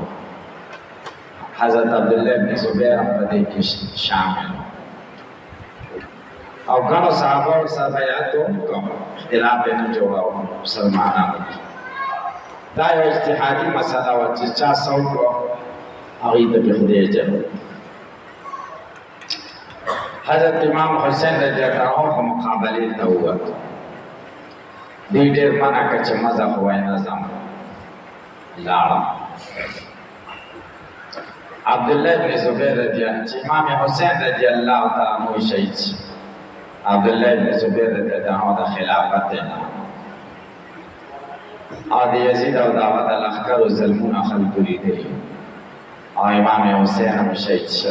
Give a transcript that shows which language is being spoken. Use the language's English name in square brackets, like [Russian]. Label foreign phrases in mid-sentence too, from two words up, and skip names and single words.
[Pashto] حضرت عبدالله ابن زبیر هم په دې کې شامل او ګڼو صحابه ورسره بیعت وکړو، اختلاف یې نه جوړاوه مسلمانانو کې. دا یو اجتهادي مسله وه چې چا څه وکړو هغوی ته پرې خدای اجر. حضرت امام حسین [Arabic] رضی اللہ عنہ [Pashto] په مقابلې ته ووتو. دوی ډېر منع کړه چې مه ځه، خو وایي نه ځم، لاړم. عبدالله ابن زبیر [Arabic] رضی الله [Pashto] چې امام حسین [Arabic] رضی الله تعالی عنہ [Pashto] شهید شي، عبدالله ابن زبیر [Arabic] رضی الله عنہ [Pashto] د خلافت نه او د یزید او د هغه د لښکرو ظلمونه خلکو لیدلي او امام حسین هم شهید شو.